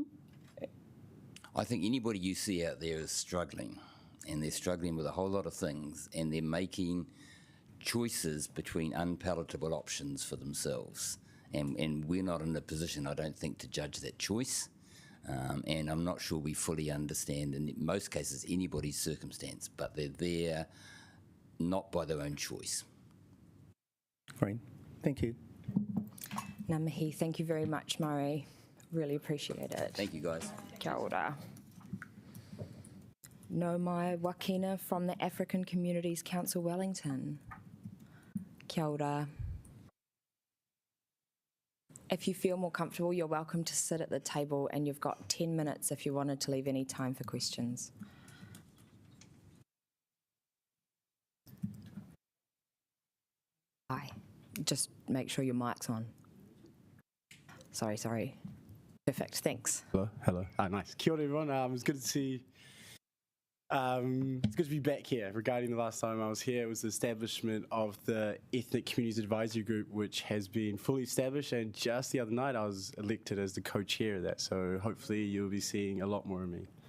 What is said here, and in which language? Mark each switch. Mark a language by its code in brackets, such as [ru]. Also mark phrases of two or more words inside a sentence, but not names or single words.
[en] I think anybody you see out there is struggling, and they're struggling with a whole lot of things, and they're making choices between unpalatable options for themselves. And we're not in a position, I don't think, to judge that choice. And I'm not sure we fully understand, in most cases, anybody's circumstance, but they're there not by their own choice. Great. Thank you. [mi] Ngā mihi, [en] thank you very much, Murray. Really appreciate it. Thank you, guys. [mi] Kia ora. No mai [en] Wakina from the African Communities Council Wellington. [mi] Kia ora. [en] If you feel more comfortable, you're welcome to sit at the table, and you've got 10 minutes if you wanted to leave any time for questions. Hi. Just make sure your mic's on. Sorry. Perfect, thanks. Hello. Nice. [mi] Kia ora, [en] everyone. It's good to see. It's good to be back here. Regarding the last time I was here, it was the establishment of the Ethnic Communities Advisory Group, which has been fully established, and just the other night I was elected as the co-chair of that, so hopefully you'll be seeing a lot more of me.